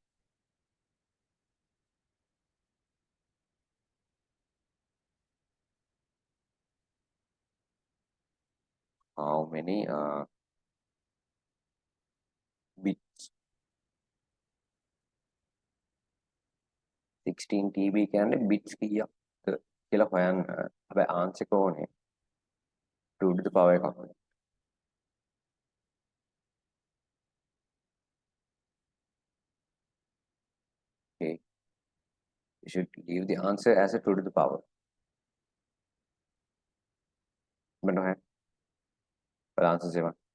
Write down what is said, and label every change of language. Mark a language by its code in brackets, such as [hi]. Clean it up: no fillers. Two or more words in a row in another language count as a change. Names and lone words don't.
[en] How many bits? [si] 16 TB කියන්නේ bits කීයක්ද කියලා හොයන්න. හැබැයි answer එක ඕනේ 2 [en] to the power [si] එකක්. [en] Okay. You should give the answer as a 2 to the power. But no, but answer 7.